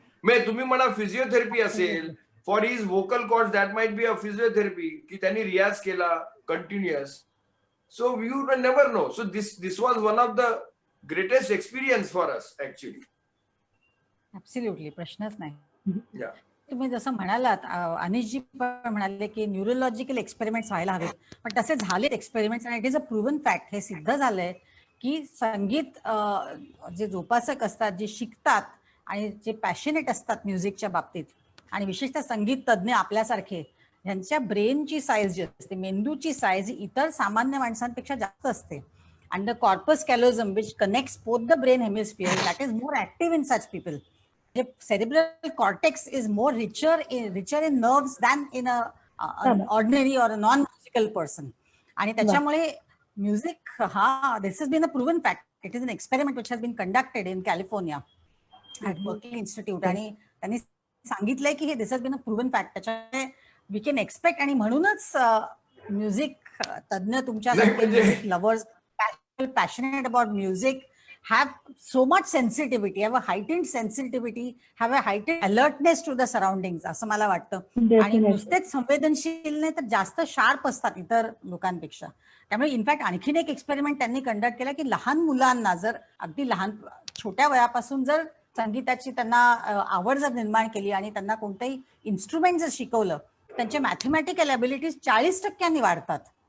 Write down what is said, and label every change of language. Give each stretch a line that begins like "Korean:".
Marathi: तुम्ही म्हणा फिजिओथेरपी असेल
English: for his vocal cords, that might be a physiotherapy
Marathi: की त्यांनी रियाज केला continuous.
English: So you will never know. So this was one of the greatest experience for us actually.
Marathi: Absolutely, प्रश्नच नाही.
English: Yeah.
Marathi: तुम्ही जसं म्हणालात, अनिशजी पण म्हणाले की न्यूरोलॉजिकल एक्सपेरिमेंट्स व्हायला हवेत, पण तसे झालेत एक्सपेरिमेंट्स आणि
English: It is a proven fact.
Marathi: हे सिद्ध झालंय की संगीत जे जोपासक असतात, जे शिकतात आणि जे पॅशनेट असतात म्युझिकच्या बाबतीत, आणि विशेषतः संगीत तज्ज्ञ आपल्यासारखे, यांच्या ब्रेनची साईज जी असते, मेंदूची साईज, इतर सामान्य माणसांपेक्षा जास्त असते.
English: And the corpus callosum which connects both the brain hemisphere, that is more active in such people. Cerebral cortex is more richer in nerves than in a ordinary or a non musical person.
Marathi: आणि त्याच्यामुळे music
English: This has been a proven fact. It is an experiment which has been conducted in California at Berkeley institute.
Marathi: आणि त्यांनी सांगितलंय की हे
English: This has been a proven fact. त्याच्यामुळे we can expect.
Marathi: आणि म्हणूनच म्युझिक तज्ञ, तुमच्यासारखे music lovers,
English: passionate about music, have so much sensitivity, have a heightened sensitivity, have a heightened alertness to the surroundings,
Marathi: असं मला वाटतं. आणि नुसतेच संवेदनशील नाही तर जास्त शार्प असतात इतर लोकांपेक्षा. त्यामुळे इनफॅक्ट आणखीन एक एक्सपेरिमेंट त्यांनी कंडक्ट केला की लहान मुलांना जर अगदी छोट्या वयापासून जर संगीताची त्यांना आवड जर निर्माण केली आणि त्यांना कोणतंही इन्स्ट्रुमेंट जर शिकवलं, त्यांचे मॅथमॅटिकल ॲबिलिटीज 40% वाढतात.